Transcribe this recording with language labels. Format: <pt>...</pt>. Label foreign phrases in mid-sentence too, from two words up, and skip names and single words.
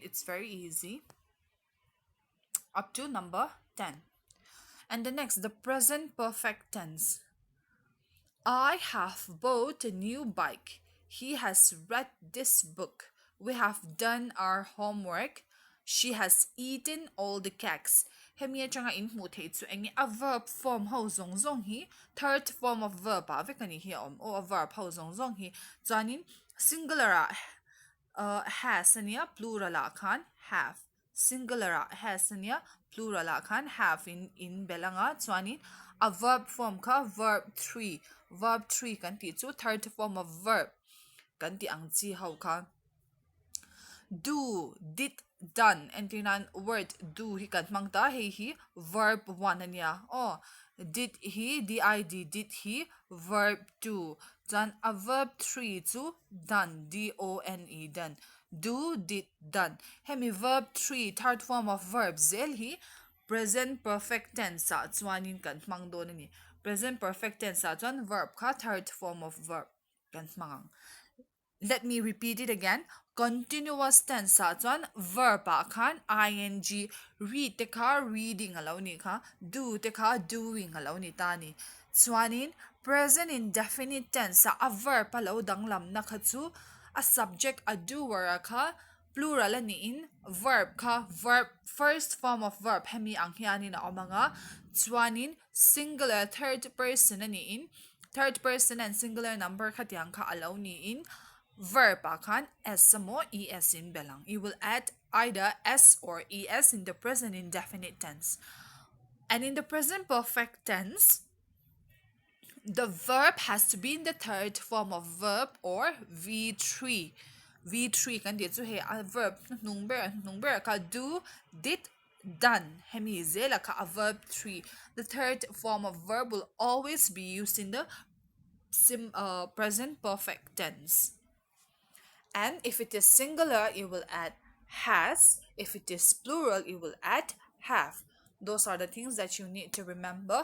<en>It's very easy. Up to number 10. And the next, the present perfect tense. I have bought a new bike. He has read this book. We have done our homework. She has eaten all the cakes.</en> <hmr>Hemi changa in mu thei chu engi a verb form ho zong zong hi</hmr> <en>third form of verb</en> <hmr>a vekani hi o a verb ho zong zong hi chuanin</hmr> <en>singular has</en> <hmr>ania plural a khan have.</hmr> <en>Singular has</en> <hmr>ania plural a khan have in belanga chuanin a verb form ka verb 3 kan ti chu</hmr> <en>third form of verb</en> <hmr>kan ti ang chi ho kha</hmr> <en>do, did, done</en> <hmr>and tinan word do hi kan mangta hi verb 1 ania.</hmr> <en>Did he did he verb 2 then a verb 3 chu done done done do, did, done.</en> <hmr>Hemi verb 3</hmr> <en>third form of verb</en> <hmr>zel hi</hmr> <en>present perfect tense</en> <hmr>sa chuanin kan mang don ni.</hmr> <en>Present perfect tense</en> <hmr>sa chuan verb ka</hmr> <en>third form of verb</en> <hmr>kan mangang.</hmr> <en>Let me repeat it again. Continuous tense</en> <hmr>sa chuan verb a khan ing, read te kha reading alo ni kha, do te kha doing alo ni ta ni. Chuanin</hmr> <en>present indefinite tense</en> <hmr>sa a verb alo danglam na kha chu a subject a doer a kha plural ani in verb kha verb</hmr> <en>first form of verb</en> <hmr>hemi ang hianin a omanga chuanin</hmr> <en>singular third person</en> <hmr>ani in</hmr> <en>third person and singular number</en> <hmr>khatiang kha alo ni in verb a khan s mo es in belang.</hmr> <en>You will add either s or es in the present indefinite tense. And in the present perfect tense, the verb has to be in the third form of verb or V3.</en> <hmr>V3 kan dia chu he a verb nung ber ka</hmr> <en>do, did, done.</en> <hmr>Hemi zela ka a verb 3.</hmr> <en>The third form of verb will always be used in the present perfect tense. And if it is singular, you will add has. If it is plural, you will add have. Those are the things that you need to remember.</en>